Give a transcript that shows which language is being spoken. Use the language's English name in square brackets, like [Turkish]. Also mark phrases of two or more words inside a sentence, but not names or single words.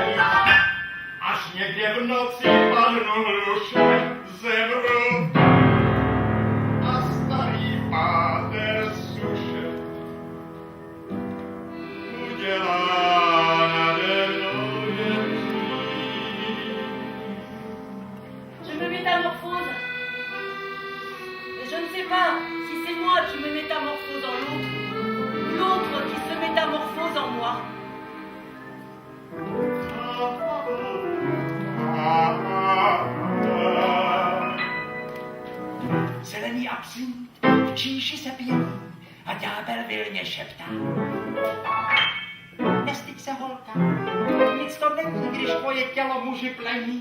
[Czech] Až někde v noci padnu hluše, zemru a starý páter suše udělá nade mnou jen [French] Je me métamorphose. Mais je ne sais pas si c'est moi qui me métamorphose en l'autre, ou l'autre qui se métamorphose en moi. [Czech] Zelený absint v číši se pění a ďábel vilně šeptá. Nestyď se, holka, nic to není, když tvoje tělo muži plení.